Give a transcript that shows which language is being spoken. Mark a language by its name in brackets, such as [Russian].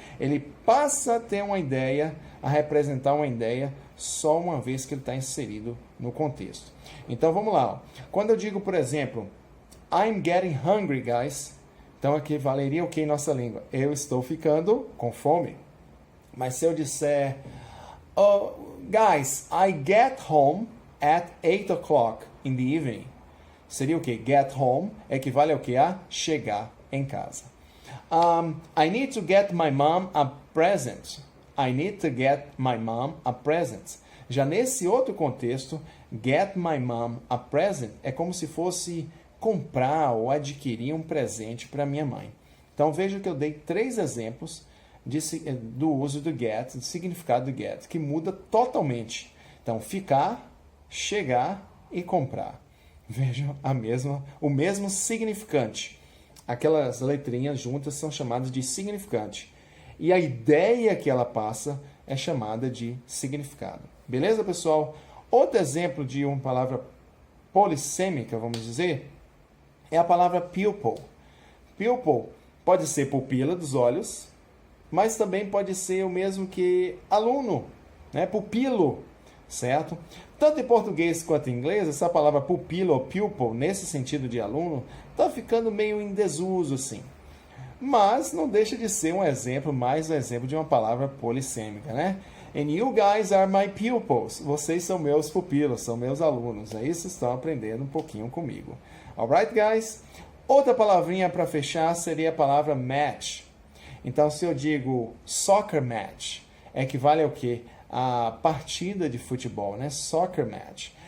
[Portuguese] Ele passa a ter uma ideia, a representar uma ideia, só uma vez que ele está inserido no contexto. Então, vamos lá. Ó. Quando eu digo, por exemplo, [English] I'm getting hungry, guys, [Portuguese] então aqui valeria o que em nossa língua? Eu estou ficando com fome. Mas se eu disser, oh, [English] guys, I get home at 8 o'clock in the evening, [Portuguese] seria o que? Get home equivale ao que? A chegar em casa. [English] I need to get my mom a present. I need to get my mom a present. [Portuguese] Já nesse outro contexto, [English] get my mom a present [Portuguese] é como se fosse comprar ou adquirir um presente para minha mãe. Então veja que eu dei 3 exemplos do uso do get, do significado do get, que muda totalmente. Então, ficar, chegar e comprar. Vejam o mesmo significante. Aquelas letrinhas juntas são chamadas de significante. E a ideia que ela passa é chamada de significado. Beleza, pessoal? Outro exemplo de uma palavra polissêmica, vamos dizer, é a palavra pupil. Pupil pode ser pupila dos olhos, mas também pode ser o mesmo que aluno, né? Pupilo, certo? Tanto em português quanto em inglês, essa palavra pupilo ou pupil, nesse sentido de aluno, está ficando meio em desuso, assim. Mas não deixa de ser mais um exemplo de uma palavra polissêmica, né? [English] And you guys are my pupils. [Portuguese] Vocês são meus pupilos, são meus alunos. Aí vocês estão aprendendo um pouquinho comigo. [English] Alright, guys? [Portuguese] Outra palavrinha para fechar seria a palavra match. Então, se eu digo soccer match, equivale ao quê? A partida de futebol, né? Soccer match.